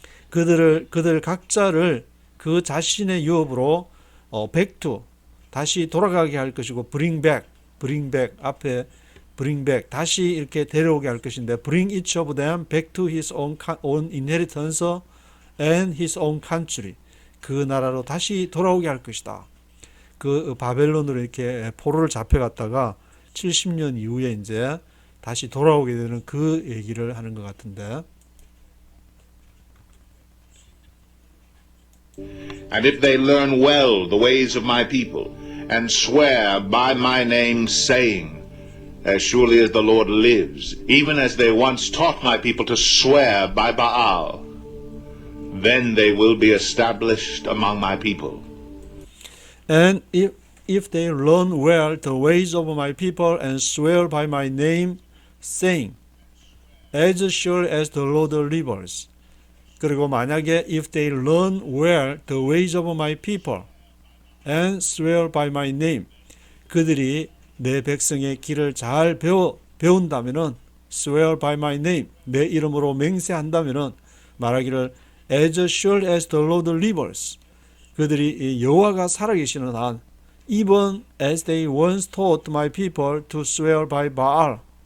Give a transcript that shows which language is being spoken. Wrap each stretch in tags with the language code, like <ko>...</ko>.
<ko>그들 각자를 그 자신의 유업으로</ko> <en>back to</en> <ko>다시 돌아가게 할 것이고</ko> <en>bring back</en> <ko>앞에</ko> <en>bring back</en> <ko>다시 이렇게 데려오게 할 것인데</ko> <en>bring each of them back to his own inheritance and his own country.</en> <ko>그 나라로 다시 돌아오게 할 것이다. 그 바벨론으로 이렇게 포로를 잡혀갔다가 70년 이후에 이제 다시 돌아오게 되는 그 얘기를 하는 것 같은데.</ko> <en>And if they learn well the ways of my people, and swear by my name, saying, As surely as the Lord lives, even as they once taught my people to swear by Baal, then they will be established among my people. And if they learn well the ways of my people and swear by my name, saying, As sure as the Lord lives.</en> <ko>그리고 만약에</ko> <en>if they learn well the ways of my people and swear by my name,</en> <ko>그들이 내 백성의 길을 잘 배운다면은</ko> <en>swear by my name,</en> <ko>내 이름으로 맹세한다면은 말하기를</ko> <en>as sure as the Lord lives,</en> <ko>그들이 여호와가 살아계시는 한</ko> <en>even as they once taught my people to swear by Baal,</en>